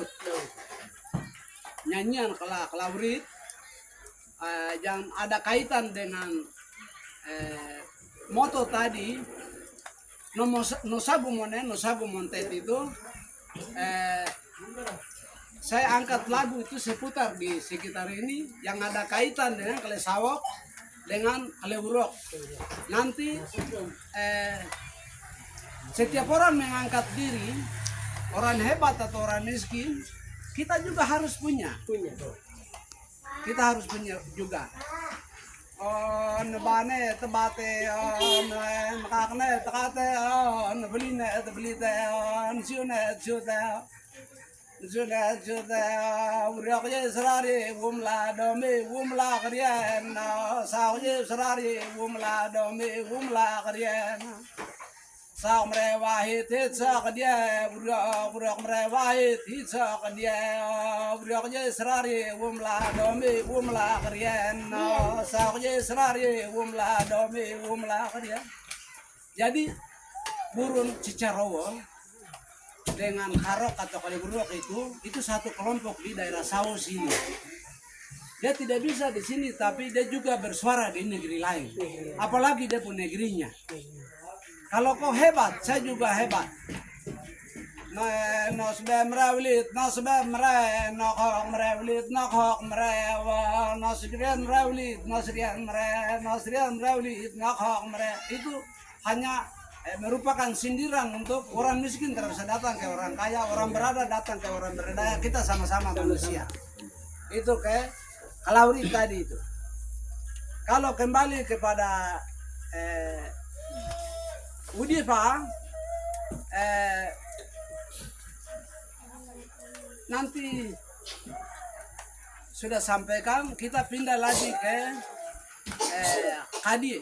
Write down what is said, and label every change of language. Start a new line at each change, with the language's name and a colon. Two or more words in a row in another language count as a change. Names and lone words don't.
Indonesian: Nyanyian Klaurit yang ada kaitan dengan moto tadi nosagumonte itu saya angkat lagu itu seputar di sekitar ini yang ada kaitan dengan Kalesawok dengan Kalewurok. Nanti setiap orang mengangkat diri, orang hebat atau orang miskin, kita juga harus punya. Kita harus punya juga. On bane tebate on makakne takate on beline belite on siune uriak je serari gumla krian sao je serari gumla krian sao merewahit hitsa dia burak merewahit hitsa dia burak je serari gumla krian sao je serari gumla krian. Jadi Purun Cicarowo dengan Karok atau Kaliburuk itu satu kelompok di daerah Sawo sini. Dia tidak bisa di sini, tapi dia juga bersuara di negeri lain. Apalagi dia pun negerinya. Kalau kau hebat, saya juga hebat. Nos bemrawlit, nos bemre, nokok mrewlit, nokok mrewa, nos rian rawlit, nos rian mre, nos rian rawlit, nokok mre. Itu hanya merupakan sindiran untuk orang miskin tidak bisa datang ke orang kaya, orang berada datang ke orang berdaya, kita sama-sama manusia. Itu ke Kalauri tadi itu. Kalau kembali kepada Udipa, nanti sudah sampaikan, kita pindah lagi ke Kadi.